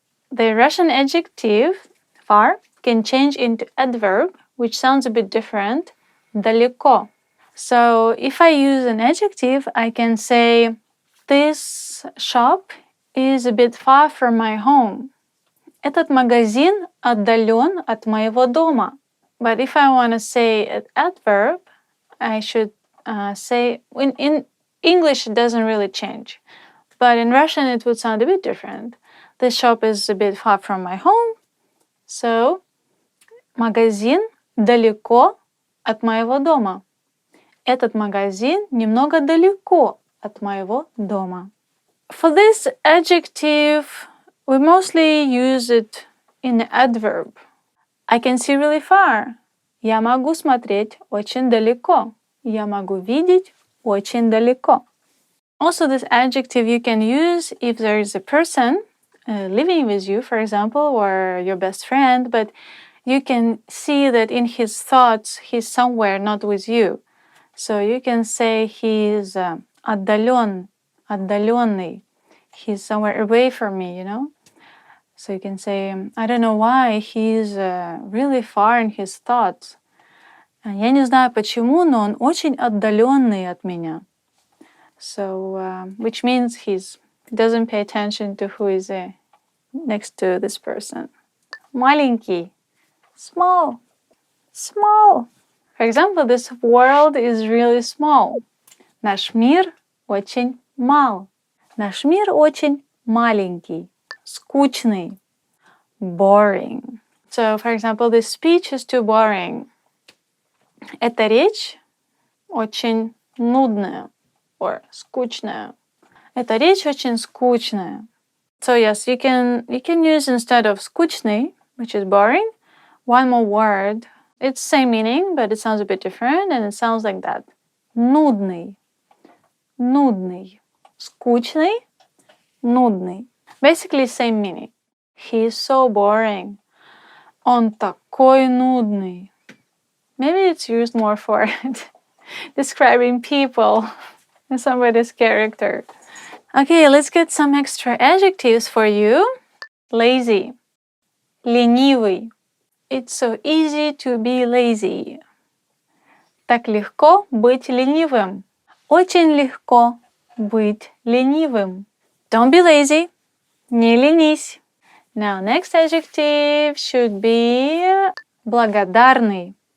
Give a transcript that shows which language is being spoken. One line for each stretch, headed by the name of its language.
English: The Russian adjective far can change into adverb, which sounds a bit different.
Russian: Далеко.
English: So, if I use an adjective, I can say, this shop is a bit far from my home.
Russian: Этот магазин отдален от моего дома.
English: But if I want to say an adverb, I should say, in English it doesn't really change. But in Russian it would sound a bit different. This shop is a bit far from my home.
Russian: So, магазин далеко от моего дома. Этот магазин немного далеко от моего дома.
English: For this adjective, we mostly use it in the adverb. I can see really far.
Russian: Я могу смотреть очень далеко. Я могу видеть очень далеко.
English: Also, this adjective you can use if there is a person living with you, for example, or your best friend, but you can see that in his thoughts he's somewhere not with you. So you can say he's отдален, отдаленный. He's somewhere away from me, So you can say, I don't know why, he's really far in his thoughts.
Russian: Я не знаю почему, но он очень отдаленный от меня.
English: So, which means he doesn't pay attention to who is next to this person. Маленький. Small. Small. For example, this world is really small.
Russian: Наш мир очень мал. Наш мир очень маленький.
English: Скучный. Boring. So, for example, this speech is too boring.
Russian: Эта речь очень нудная. Or скучная. Эта речь очень скучная.
English: So yes, you can use instead of скучный, which is boring, one more word. It's same meaning, but it sounds a bit different, and it sounds like that.
Russian: Нудный. Нудный. Скучный. Нудный.
English: Basically same meaning. He is so boring.
Russian: Он такой нудный.
English: Maybe it's used more for describing people and somebody's character. Okay, let's get some extra adjectives for you. Lazy.
Russian: Ленивый.
English: It's so easy to be lazy.
Russian: Так легко быть ленивым. Очень легко быть ленивым.
English: Don't be lazy.
Russian: Не ленись.
English: Now, next adjective should be благодарный.